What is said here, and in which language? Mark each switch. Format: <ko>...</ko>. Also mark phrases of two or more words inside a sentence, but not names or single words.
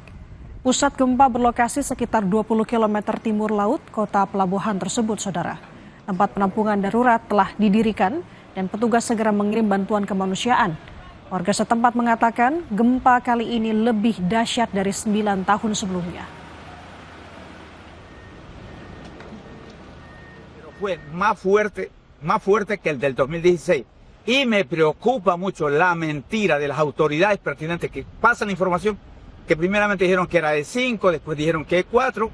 <id>Pusat gempa berlokasi sekitar 20 km timur laut kota pelabuhan tersebut, saudara. Tempat penampungan darurat telah didirikan dan petugas segera mengirim bantuan kemanusiaan. Warga setempat mengatakan gempa kali ini lebih dahsyat dari 9 tahun sebelumnya.</id> <es>Fue más fuerte que el del 2016. Y me preocupa mucho la mentira de las autoridades pertinentes que pasan la información, que primeramente dijeron que era de 5, después dijeron que es 4.</es>